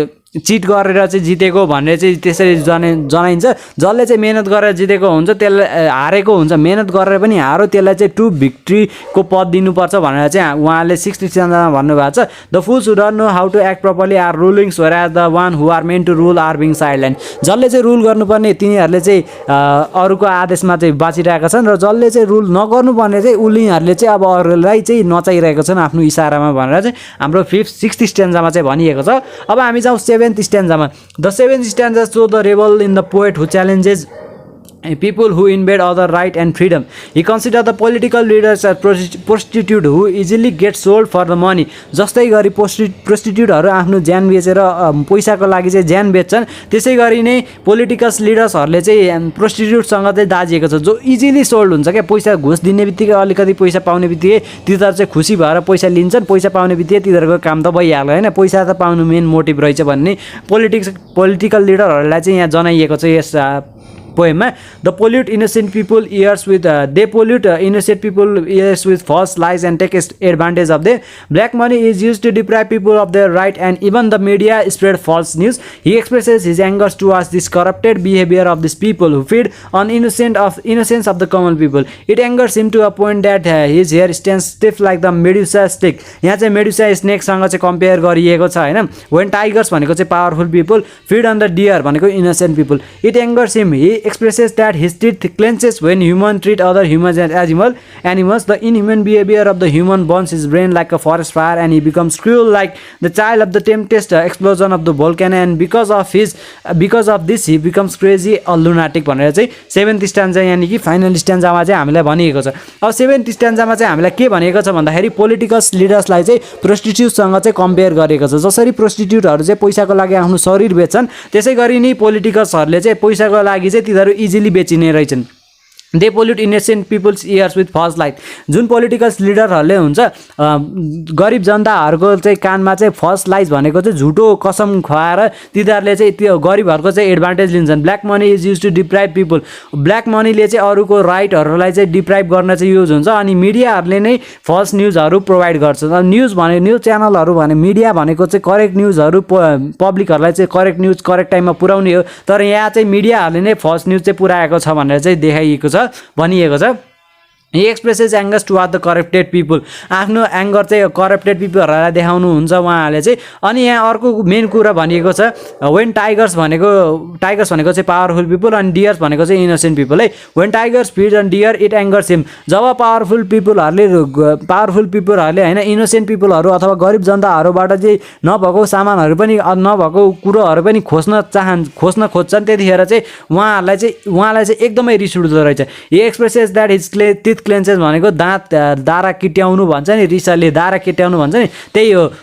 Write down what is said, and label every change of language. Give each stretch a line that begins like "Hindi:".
Nepali: Chit गरेर चाहिँ जितेको भनेर चाहिँ त्यसरी जनाइन्छ जसले चाहिँ मेहनत गरेर जितेको हुन्छ त्यसलाई हारेको हुन्छ मेहनत गरेर पनि हारो त्यसलाई चाहिँ ट्रु भिक्ट्रीको पद दिनुपर्छ भनेर चाहिँ उहाँले 6th स्ट्यान्जामा भन्नुभएको छ
English: the fools who don't know how to act properly are rulings whereas the one who are meant to rule are being sideline
Nepali: जसले चाहिँ रुल गर्नुपर्ने तिनीहरूले चाहिँ अरूको आदेशमा चाहिँ बाँचिरहेका छन् र जसले चाहिँ रुल नगर्नुपर्ने चाहिँ उनीहरूले चाहिँ अब अरूलाई चाहिँ नचाइरहेका छन् आफ्नो इसारामा भनेर चाहिँ हाम्रो 6th स्ट्यान्जामा चाहिँ भनिएको छ अब हामी जाउँ
English: 7th stanza. The 7th stanza shows the rebel in the poet who challenges people who invade other right and freedom. He considers the political leaders as prostitute who easily get sold for the money.
Nepali: जस्तै गरी प्रोस्टिट्युटहरू आफ्नो ज्यान बेचेर पैसाको लागि चाहिँ ज्यान बेच्छन् त्यसै गरी नै पोलिटिकल लिडर्सहरूले चाहिँ प्रोस्टिट्युटसँग चाहिँ दाजिएको छ जो इजिली सोल्ड हुन्छ क्या पैसा घुस दिने बित्तिकै अलिकति पैसा पाउने बित्तिकै तिनीहरू चाहिँ खुसी भएर पैसा लिन्छन् पैसा पाउने बित्तिकै तिनीहरूको काम त भइहाल्यो होइन पैसा त पाउनु मेन मोटिभ रहेछ भन्ने पोलिटिकल लिडरहरूलाई चाहिँ यहाँ जनाइएको छ यस poem.
English: The pollute innocent people ears with they pollute innocent people ears with false lies and take advantage of them. Black money is used to deprive people of their right and even the media spread false news. He expresses his anger towards this corrupted behavior of these people who feed on innocence of the common people. It angers him to a point that his hair stands stiff like the Medusa stick.
Nepali: यहाँ चाहिँ Medusa snake सँग चाहिँ compare गरिएको छ हैन.
English: When tigers
Nepali: भनेको चाहिँ
English: powerful people feed on the deer भनेको innocent people. It angers him. He expresses that his teeth clenches when humans treat other humans as animals. The inhuman behavior of the human burns his brain like a forest fire and he becomes cruel like the child of the tempest explosion of the volcano, and because of this he becomes crazy or lunatic
Nepali: भनेर चाहिँ 7th स्ट्यान्जा यानी कि final स्ट्यान्जामा चाहिँ हामीलाई भनिएको छ. अब 7th स्ट्यान्जामा चाहिँ हामीलाई के भनेको छ भन्दाखेरि पोलिटिकल लिडर्सलाई चाहिँ प्रोस्टिट्युटसँग चाहिँ कम्पेयर गरेको छ. जसरी प्रोस्टिट्युटहरू चाहिँ पैसाको लागि आफ्नो शरीर बेच्छन् त्यसै गरी नै पोलिटिकल्सहरूले चाहिँ पैसाको लागि चाहिँ तिनीहरू इजिली बेचिने रहेछन्.
English: They pollute innocent peoples ears with false light.
Nepali: जुन पोलिटिकल लिडरहरूले हुन्छ गरिब जनताहरूको चाहिँ कानमा चाहिँ फल्स लाइज भनेको चाहिँ झुटो कसम खुवाएर तिनीहरूले चाहिँ त्यो गरिबहरूको चाहिँ एडभान्टेज लिन्छन्.
English: Black money is use to deprive people.
Nepali: Black मनीले चाहिँ अरूको राइटहरूलाई चाहिँ डिप्राइभ गर्न चाहिँ युज हुन्छ अनि मिडियाहरूले नै फल्स न्युजहरू प्रोभाइड गर्छ. न्युज भने न्युज च्यानलहरू भने मिडिया भनेको चाहिँ करेक्ट न्युजहरू पब्लिकहरूलाई चाहिँ करेक्ट न्युज करेक्ट टाइममा पुर्याउने हो. तर यहाँ चाहिँ मिडियाहरूले नै फल्स न्युज चाहिँ पुऱ्याएको छ भनेर चाहिँ देखाइएको छ भनिएको छ.
English: He expresses anger toward the corrupted people.
Nepali: आफ्नो एङ्गर चाहिँ करप्टेड पिपलहरूलाई देखाउनुहुन्छ उहाँहरूले चाहिँ। अनि यहाँ अर्को मेन कुरा भनिएको छ
English: when tigers
Nepali: भनेको चाहिँ पावरफुल पिपल अनि डियर्स भनेको चाहिँ इनोसेन्ट पिपल है।
English: When tigers feed on deer it angers him.
Nepali: Job powerful पिपलहरूले होइन इनोसेन्ट पिपलहरू अथवा गरिब जनताहरूबाट चाहिँ नभएको सामानहरू पनि नभएको कुरोहरू पनि खोज्न खोज्छन् त्यतिखेर चाहिँ उहाँलाई चाहिँ एकदमै रिस उठ्दो रहेछ।
English: he expresses that his teeth clenches
Nepali: भनेको दाँत दारा किट्याउनु भन्छ नि, रिसले दारा किट्याउनु भन्छ नि, त्यही हो।